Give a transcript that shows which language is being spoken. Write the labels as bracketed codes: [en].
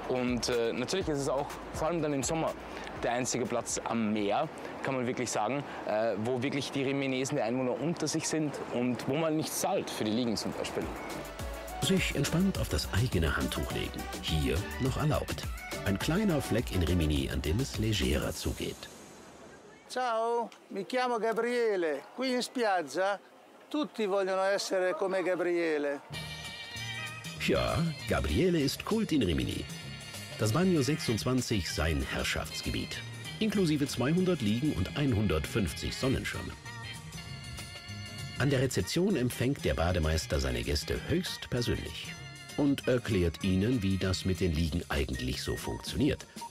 [de] Und natürlich ist es auch, vor allem dann im Sommer, der einzige Platz am Meer, kann man wirklich sagen, wo wirklich die Riminesen, die Einwohner unter sich sind und wo man nicht zahlt, für die Liegen zum Beispiel. Sich entspannt auf das eigene Handtuch legen, hier noch erlaubt. Ein kleiner Fleck in Rimini, an dem es legerer zugeht. [it] Ciao, mi chiamo Gabriele. Qui in spiaggia tutti vogliono essere come Gabriele. [de] Tja, Gabriele ist Kult in Rimini. Das Bagno 26 sein Herrschaftsgebiet. Inklusive 200 Liegen und 150 Sonnenschirme. An der Rezeption empfängt der Bademeister seine Gäste höchst persönlich und erklärt ihnen, wie das mit den Liegen eigentlich so funktioniert.